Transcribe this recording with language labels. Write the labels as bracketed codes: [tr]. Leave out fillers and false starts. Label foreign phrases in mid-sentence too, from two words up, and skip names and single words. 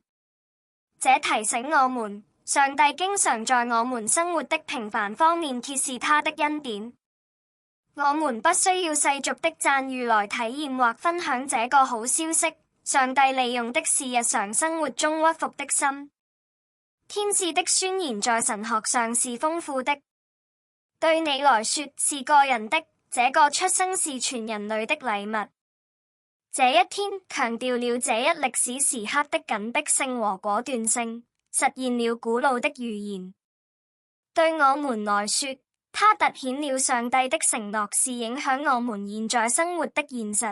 [zh] 這提醒我們，上帝經常在我們生活的平凡方面揭示他的恩典。我們不需要世俗的讚譽來體驗或分享這個好消息，上帝利用的是日常生活中屈服的心。天使的宣言在神學上是豐富的，對你來說是個人的，這個出生是全人類的禮物。這一天強調了這一歷史時刻的緊迫性和果斷性，實現了古老的預言。對我們來說，它凸顯了上帝的承諾是影響我們現在生活的現實。